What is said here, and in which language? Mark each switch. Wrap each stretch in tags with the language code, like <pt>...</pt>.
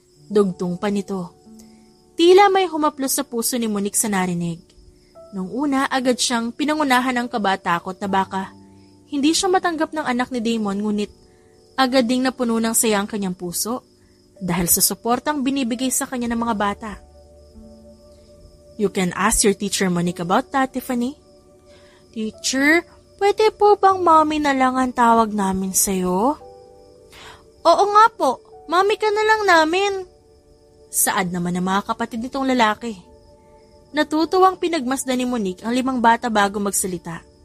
<tl>Dugtong pa nito. Tila may humaplos sa puso ni Monique sa narinig. Nung una, agad siyang pinangunahan ng kabatakot na baka hindi siya matanggap ng anak ni Damon, ngunit agad ding napuno ng saya ang kanyang puso dahil sa suportang binibigay sa kanya ng mga bata.</tl> <en>You can ask your teacher Monique about that, Tiffany.</en> <tl>Teacher, pwede po bang mommy na lang ang tawag namin sa'yo? Oo nga po, mommy ka na lang namin. Saad naman ng mga kapatid nitong lalaki. Natutuwang pinagmasdan ni Monique ang 5 bata bago magsalita.</tl>